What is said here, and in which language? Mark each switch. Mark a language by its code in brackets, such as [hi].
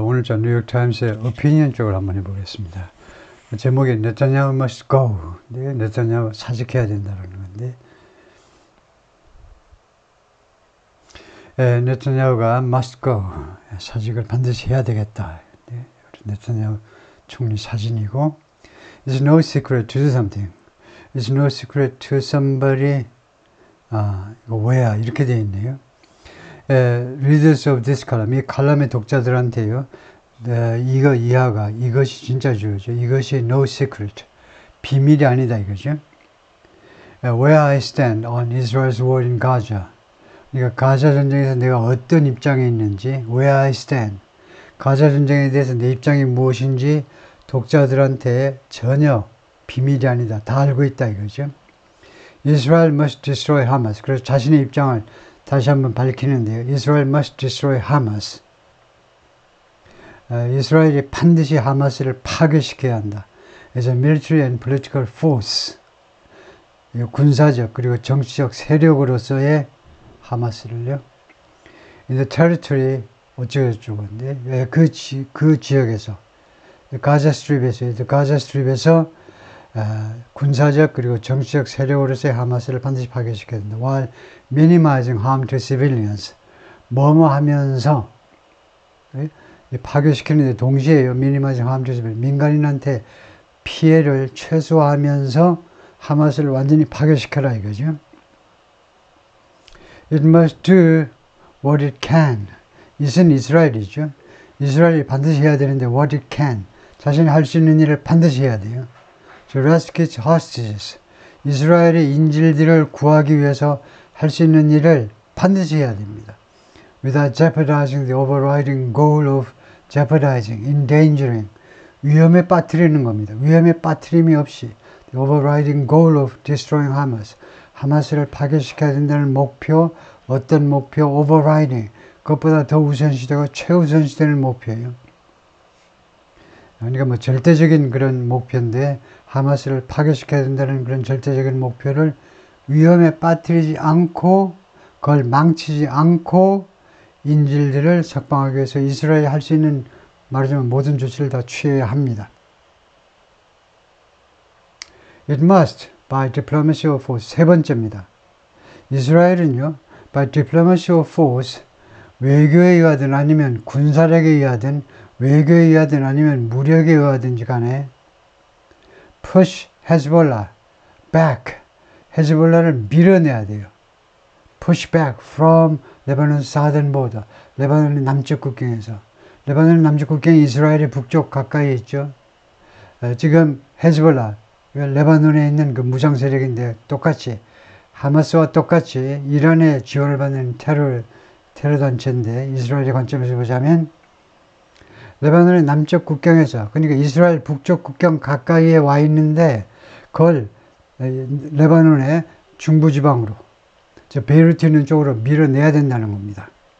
[ko] 오늘 저 뉴욕타임스의 오피니언 쪽을 한번 해보겠습니다. 제목이 네타냐후 [en] must go. [ko] 네, 네타냐후 사직해야 된다는 건데, 네타냐후가 [en] must go. [ko] 사직을 반드시 해야 되겠다. 네, 네타냐후 총리 사진이고, [en] It's no secret to do something. It's no secret to somebody. [ko] 이거 왜야? 이렇게 되어 있네요. [en] Readers of this column, [ko] 이 칼럼의 독자들한테요. 이거 이하가 이것이 진짜 주어죠. 이것이 [en] no secret, [ko] 비밀이 아니다 이거죠. [en] Where I stand on Israel's war in Gaza. [ko] 그러니까 가자 전쟁에서 내가 어떤 입장에 있는지, [en] where I stand, [ko] 가자 전쟁에 대해서 내 입장이 무엇인지 독자들한테 전혀 비밀이 아니다. 다 알고 있다 이거죠. [en] Israel must destroy Hamas. [ko] 그래서 자신의 입장을 다시 한번 밝히는데요. [en] Israel must destroy Hamas. [ko] 이스라엘이 반드시 하마스를 파괴시켜야 한다. 그래서 [en] military and political force, [ko] 군사적 그리고 정치적 세력으로서의 하마스를요. [en] in the territory [ko] 어쩌고저쩌고인데 그 지역에서 가자 스트립에서 군사적 그리고 정치적 세력으로서의 하마스를 반드시 파괴시켜야 된다. [en] while minimizing harm to civilians, [ko] 뭐뭐 하면서 파괴시키는데 동시에요. 미니마이징 [en] harm to civilians, [ko] 민간인한테 피해를 최소화하면서 하마스를 완전히 파괴시켜라 이거죠. [en] It must do what it can. [ko] 이것은 이스라엘이죠. 이스라엘이 반드시 해야 되는데 [en] what it can. [ko] 자신이 할 수 있는 일을 반드시 해야 돼요. [en] To rescue its hostages. [ko] 이스라엘의 인질들을 구하기 위해서 할 수 있는 일을 반드시 해야 됩니다. [en] Without jeopardizing the overriding goal of jeopardizing, endangering. [ko] 위험에 빠뜨리는 겁니다. 위험에 빠뜨림이 없이 [en] the overriding goal of destroying Hamas. [ko] 하마스를 파괴시켜야 된다는 목표, 어떤 목표? [en] overriding. [ko] 그것보다 더 우선시되고 최우선시되는 목표예요. 그러니까 뭐 절대적인 그런 목표인데 하마스를 파괴시켜야 된다는 그런 절대적인 목표를 위험에 빠뜨리지 않고 그걸 망치지 않고 인질들을 석방하기 위해서 이스라엘이 할 수 있는 말하자면 모든 조치를 다 취해야 합니다. [en] It must, by diplomacy or force. [ko] 세 번째입니다. 이스라엘은요, [en] by diplomacy or force, [ko] 외교에 의하든 아니면 군사력에 의하든 외교에 의하든 아니면 무력에 의하든지 간에 [en] push Hezbollah back, [ko] 헤즈볼라를 밀어내야 돼요. [en] push back from Lebanon's southern border, [ko] 레바논의 남쪽 국경에서. 레바논의 남쪽 국경이 이스라엘의 북쪽 가까이에 있죠. 지금 헤즈볼라, 레바논에 있는 그 무장 세력인데 똑같이 하마스와 똑같이 이란의 지원을 받는 테러 단체인데 이스라엘의 관점에서 보자면 레바논의 남쪽 국경에서, 그러니까 이스라엘 북쪽 국경 가까이에 와 있는데 그걸 레바논의 중부지방으로, 저 베이루트 있는 쪽으로 밀어내야 된다는 겁니다.